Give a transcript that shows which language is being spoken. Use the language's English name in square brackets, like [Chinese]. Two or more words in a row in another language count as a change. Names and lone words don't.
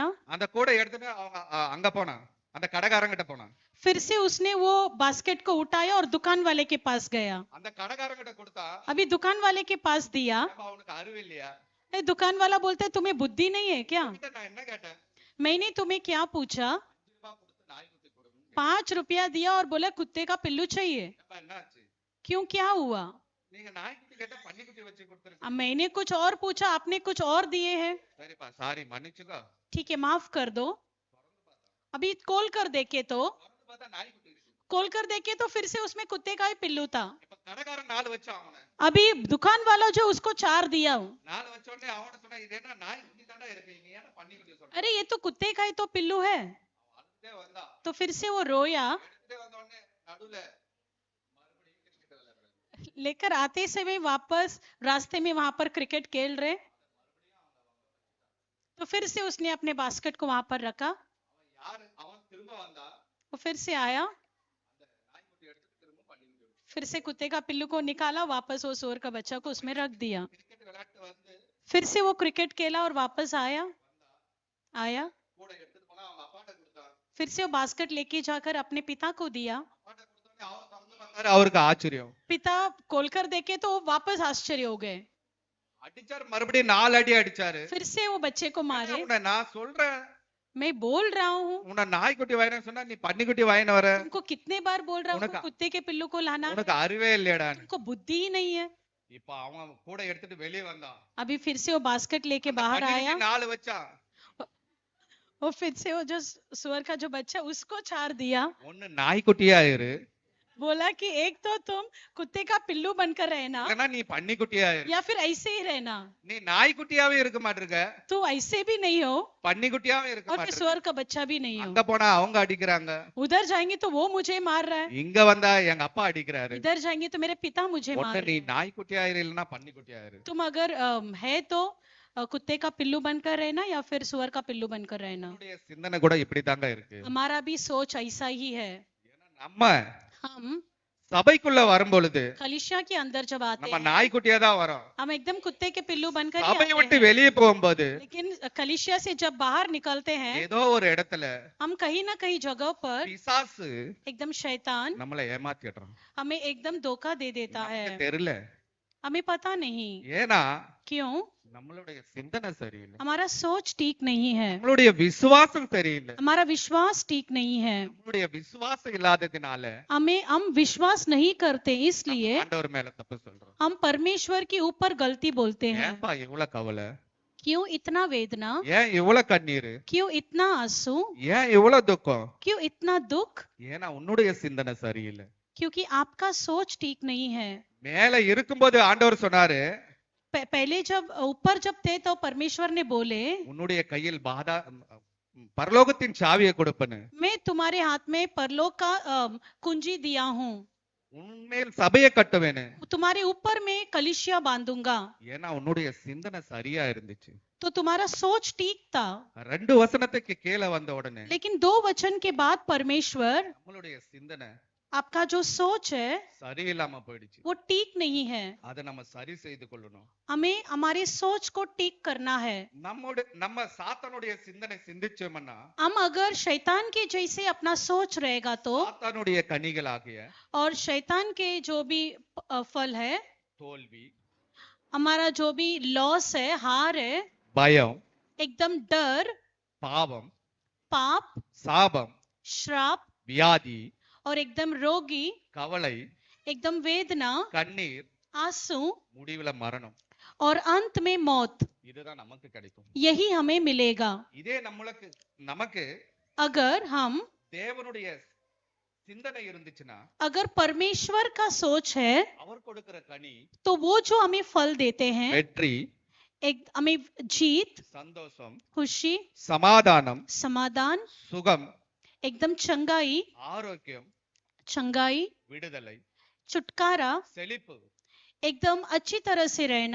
[Tamil] அந்த கூடை எடுத்துட்டு அவங்க அங்க போனான். அந்த கடைக்காரங்கிட்ட போனான். [Hindi] फिर से उसने वो बास्केट को उठाया और दुकान वाले के पास गया। [Tamil] அந்த கடைக்காரங்கிட்ட கொடுத்தா. [Hindi] अभी दुकान वाले के पास दिया। [Tamil] ஏம்மா அவனுக்கு அறிவு இல்லையா? [Hindi] दुकान वाला बोलता है तुम्हें बुद्धि नहीं है क्या? [Tamil] உன்கிட்ட நான் என்ன கேட்டேன்? [Hindi] मैंने तुम्हें क्या पूछा? [Tamil] 5 ரூபாய் கொடுத்து நாய்க்குட்டி கொடுங்க. [Hindi] 5 रुपया दिया और बोला कुत्ते का पिल्लू चाहिए। [Tamil] ஏம்மா என்ன ஆச்சு? [Hindi] क्यों, क्या हुआ? [Tamil] நீங்க நாய்க்குட்டி கேட்டா பன்னிக்குட்டி வச்சு கொடுத்துருக்கீங்க. [Hindi] अब मैंने कुछ और पूछा, आपने कुछ और दिए हैं। [Tamil] சரிப்பா சாரி மன்னிச்சுக்கோ. [Hindi] ठीक है, माफ कर दो। अभी खोल कर देखे तो [Tamil] திறந்து பார்த்தா நாய்க்குட்டி இருக்கு. [Hindi] खोल कर देखे तो फिर से उसमें कुत्ते का ही पिल्लू था। [Tamil] இப்ப கடைக்காரன் 4 வச்சான் அவனை. [Hindi] अभी दुकान वाला जो उसको 4 दिया, [Tamil] 4 வச்ச உடனே அவன சொன்னா இது என்ன நாய்க்குட்டி தான்டா இருக்கு. நீ ஏன் பன்னிக்குட்டி சொல்ற? [Hindi] अरे ये तो कुत्ते का ही तो पिल्लू है। [Tamil] அதுதே வந்தா. [Hindi] तो फिर से वो रोया। எடுத்துட்டே வந்த உடனே நடுவுல மறுபடியும் கிரிக்கெட் விளையாடுறாங்க. लेकर आते समय वापस रास्ते में वहां पर क्रिकेट खेल रहे। तो फिर से उसने अपने बास्केट को वहां पर रखा। [Tamil] அவன் திரும்ப வந்தா. [Hindi] वो फिर से आया, [Tamil] அந்த நாய்க்குட்டி எடுத்துட்டு திரும்ப பன்னிக்குட்டி வச்சு. [Hindi] फिर से कुत्ते का पिल्लू को निकाला, वापस वो सूअर का बच्चा को उसमें रख दिया। [Tamil] கிரிக்கெட் விளையாட்டு வந்து [Hindi] फिर से वो क्रिकेट खेला और वापस आया। [Tamil] கூட எடுத்துட்டு போனா அவங்க அப்பாட்ட கொடுத்தான். [Hindi] फिर से वो बास्केट लेके जाकर अपने पिता को दिया। [Tamil] அப்பாட்ட கொடுத்தோனே அவர் திறந்து பார்த்தாரு. அவருக்கு ஆச்சரியம். [Hindi] पिता खोलकर देखे तो वो वापस आश्चर्य हो गए। [Tamil] அடிச்சார். மறுபடியும் 4 அடி அடிச்சாரு. [Hindi] फिर से वो बच्चे को मारे। [Tamil] உன்னை நான் சொல்றேன். [Hindi] मैं बोल रहा हूँ, [Tamil] உன்னை நாய்க்குட்டி வாங்கினு சொன்னா நீ பன்னிக்குட்டி வாங்கின வர. [Hindi] तुमको कितने बार बोल रहा हूँ उनका- कुत्ते के पिल्लू को लाना, [Tamil] உனக்கு அறிவே இல்லையடா. [Hindi] तुमको बुद्धि ही नहीं है। [Tamil] இப்ப அவன் கூட எடுத்துட்டு வெளிய வந்தான். [Hindi] अभी फिर से वो बास्केट लेके बाहर आया। [Tamil] 4 வச்சான். [Hindi] और फिर से वो जो सुअर का जो बच्चा उसको 4 दिया। [Tamil] ஒன்னு நாய்க்குட்டியா இரு. [Hindi] बोला कि एक तो तुम कुत्ते का पिल्लू बनकर रहना [Tamil] இல்லனா நீ பன்னிக்குட்டியா இரு. [Hindi] या फिर ऐसे ही रहना। [Tamil] நீ நாய்க்குட்டியாவே இருக்க மாட்டிருக்க. [Hindi] तू ऐसे भी नहीं हो [Tamil] பன்னிக்குட்டியாவே இருக்க [Hindi] और फिर [Tamil] மாட்டிருக்க. [Hindi] सुअर का बच्चा भी नहीं [Tamil] அங்க [Hindi] हो। [Tamil] போனா அவங்க அடிக்கிறாங்க. [Hindi] उधर जाएंगे तो वो मुझे मार रहा है, [Tamil] இங்க வந்தா எங்க அப்பா அடிக்கிறாரு. [Hindi] इधर जाएंगे तो मेरे पिता मुझे मार [Tamil] ஒன்னு [Hindi] रहे [Tamil] நீ [Hindi] हैं। [Tamil] நாய்க்குட்டியா இரு இல்லனா பன்னிக்குட்டியா இரு. [Hindi] तुम अगर है तो कुत्ते का पिल्लू बनकर रहना या फिर सुअर का पिल्लू बनकर रहना। [Tamil] என்னுடைய சிந்தனை கூட இப்படி தாங்க இருக்கு. [Hindi] हमारा भी सोच ऐसा ही है। [Tamil] ஏன்னா நம்ம [Hindi] हम [Tamil] சபைக்குள்ள வரும் பொழுது [Hindi] कलीसिया के अंदर जब आते [Tamil] நம்ம [Hindi] हैं [Tamil] நாய்க்குட்டியா தான் வரோம். [Hindi] हम एकदम कुत्ते के पिल्लू बनकर ही [Tamil] சபையை [Hindi] आते [Tamil] விட்டு [Hindi] हैं। [Tamil] வெளியே போகும்போது [Hindi] लेकिन कलीसिया से जब बाहर निकलते हैं [Tamil] ஏதோ ஒரு இடத்துல [Hindi] हम कहीं ना कहीं जगह पर [Tamil] பிசாசு [Hindi] एकदम शैतान [Tamil] நம்மளை ஏமாத்திடுறான். [Hindi] हमें एकदम धोखा दे देता है। [Tamil] நமக்கு தெரியல. [Hindi] हमें पता नहीं [Tamil] ஏன்னா [Hindi] क्यों, [Tamil] நம்மளுடைய சிந்தனை சரியில்லை, [Hindi] हमारा सोच ठीक नहीं है, [Tamil] நம்மளுடைய விசுவாசம் சரியில்லை. [Hindi] हमारा विश्वास ठीक नहीं है। [Tamil] நம்மளுடைய விசுவாசம் இல்லாததுனால [Hindi] हम विश्वास नहीं करते, इसलिए [Tamil] ஆண்டவர் மேல தப்பு சொல்றோம். [Hindi] हम परमेश्वर के ऊपर गलती बोलते हैं। [Tamil] ஏன்பா இவ்வளவு கவலை, [Hindi] क्यों इतना वेदना, [Tamil] ஏன் இவ்வளவு கண்ணீர், [Hindi] क्यों इतना आंसू, [Tamil] ஏன் இவ்வளவு துக்கம்? [Hindi] क्यों इतना दुख? [Tamil] ஏன்னா உன்னுடைய சிந்தனை சரியில்லை. [Hindi] क्योंकि आपका सोच ठीक नहीं है। [Tamil] மேல இருக்கும்போது ஆண்டவர் சொன்னாரு, [Hindi] पहले जब ऊपर जब थे तो परमेश्वर ने बोले [Tamil] உன்னுடைய கையில் பரலோகத்தின் சாவியை கொடுப்பேன்னு. [Hindi] मैं तुम्हारे हाथ में परलोक का कुंजी दिया हूँ, [Tamil] உன்மேல் சபையை கட்டுவேன்னு. [Hindi] तुम्हारे ऊपर मैं कलीसिया बांधूंगा। [Tamil] ஏன்னா உன்னுடைய சிந்தனை சரியா இருந்துச்சு. [Hindi] तो तुम्हारा सोच ठीक था। [Tamil] 2 வசனத்துக்கு கீழே வந்த உடனே [Hindi] लेकिन 2 वचन के बाद परमेश्वर [Tamil] நம்மளுடைய சிந்தனை [Hindi] आपका जो सोच है [Tamil] சரியில்லாம போயிடுச்சு. [Hindi] वो ठीक नहीं है। [Tamil] அதை நம்ம சரி செய்து கொள்ளணும். [Hindi] हमें हमारे सोच को ठीक करना है। [Tamil] நம்ம சாத்தானுடைய சிந்தனை சிந்திச்சோம்னா [Hindi] हम अगर शैतान के जैसे अपना सोच रहेगा तो, [Tamil] சாத்தானுடைய கனிகளாகிய [Hindi] और शैतान के जो भी फल है, [Tamil] தோல்வி, [Hindi] हमारा जो भी लॉस है, हार है, [Tamil] பயம், [Hindi] एकदम डर, [Tamil] பாவம், [Hindi] पाप, [Tamil] சாபம், [Hindi] श्राप [Tamil] வியாதி, [Hindi] और एकदम रोगी, [Tamil] கவலை, [Hindi] एकदम वेदना, [Tamil] கண்ணீர், [Hindi] आंसू [Tamil] முடிவுல மரணம். [Hindi] और अंत में मौत, [Tamil] இதுதான் நமக்கு கிடைக்கும். [Hindi] यही हमें मिलेगा [Tamil] இதே நமக்கு [Hindi] अगर हम, [Tamil] தேவனுடைய சிந்தனை இருந்துச்சுன்னா [Hindi] अगर परमेश्वर का सोच है [Tamil] அவர் கொடுக்கிற கனி [Hindi] तो वो जो हमें फल देते हैं, [Tamil] வெற்றி, [Hindi] हमें जीत, [Tamil] சந்தோஷம், [Hindi] खुशी, [Tamil] சமாதானம், [Hindi] समाधान, [Tamil] சுகம், [Hindi] एकदम चंगाई, [Tamil] ஆரோக்கியம், [Hindi] चंगाई, [Tamil] விடுதலை, [Hindi] छुटकारा, [Tamil] செழிப்பு, [Hindi] एकदम अच्छी तरह से रहना,